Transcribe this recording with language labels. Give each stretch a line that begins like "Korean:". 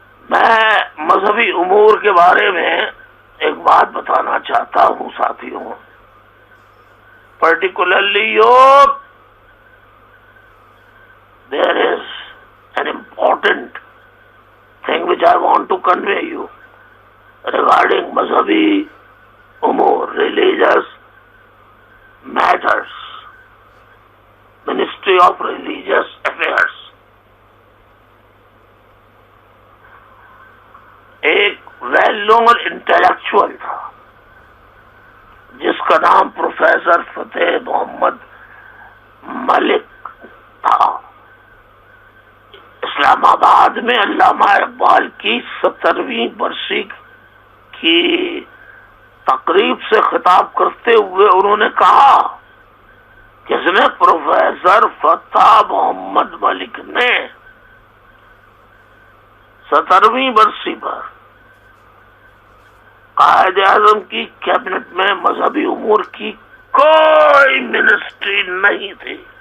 Urdu: میں مذہبی امور کے بارے میں ایک بات بتانا چاہتا ہوں ساتھیوں,
English: particularly youth. There is an important thing which I want to convey you regarding mazhabi umur, religious matters, Ministry of Religious Affairs.
Urdu: ایک
English: well known intellectual
Urdu: تھا جس کا نام پروفیسر فتح محمد ملک تھا. اسلام آباد میں علامہ اقبال کی 70ویں برسی کی تقریب سے خطاب کرتے ہوئے انہوں نے کہا کہ اس نے پروفیسر فتح محمد ملک نے 70ویں برسی پر قائد اعظم کی کیبنٹ میں مذہبی امور کی کوئی منسٹری نہیں تھی.